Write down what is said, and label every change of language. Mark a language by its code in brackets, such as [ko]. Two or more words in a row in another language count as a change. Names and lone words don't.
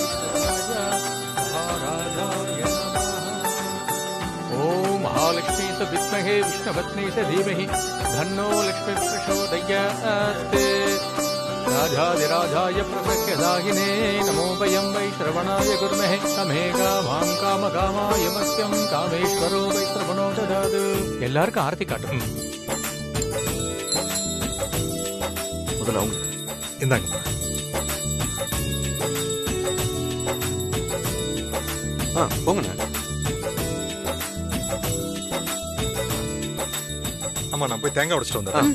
[sa] महालक्ष्मी स विद्महे विष्णुपत्नी स धीमहि धन्नो लक्ष्मी प्रचोदयात् राजाधिराजाय प्रसख्यदाहिने नमो वयं वै श्रवणाय गुरुमहे समेका भां कामकामाय मह्यं कामेश्वरो वै श्रवणो ददातु [ta] எல்லாருக்கும் ஆர்த்தி காட்டும். முதல்ல அவங்க இந்தாங்க. போங்கண்ணா. ஆமா, நான் போய் தேங்காய் உடைச்சிட்டு வந்தேன்.